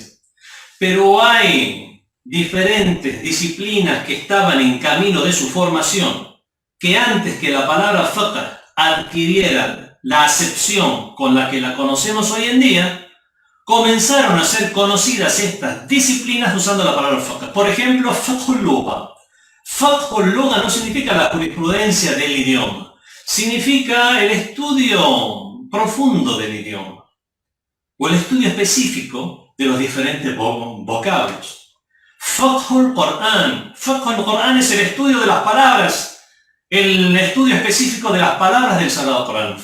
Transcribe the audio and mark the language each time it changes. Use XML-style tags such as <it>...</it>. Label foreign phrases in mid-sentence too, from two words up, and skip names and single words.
<es>Pero hay diferentes disciplinas que estaban en camino de su formación, que antes que la palabra fiqh adquiriera la acepción con la que la conocemos hoy en día, comenzaron a ser conocidas estas disciplinas usando la palabra fiqh. Por ejemplo,</es> <ar>فقه اللغة. فقه اللغة</ar> <es>no significa la jurisprudencia del idioma, significa el estudio profundo del idioma, o el estudio específico de los diferentes vocablos.</es> <ar>فقه القرآن. فقه القرآن</ar> <es>es el estudio de las palabras, el estudio específico de las palabras del Sagrado Corán.</es>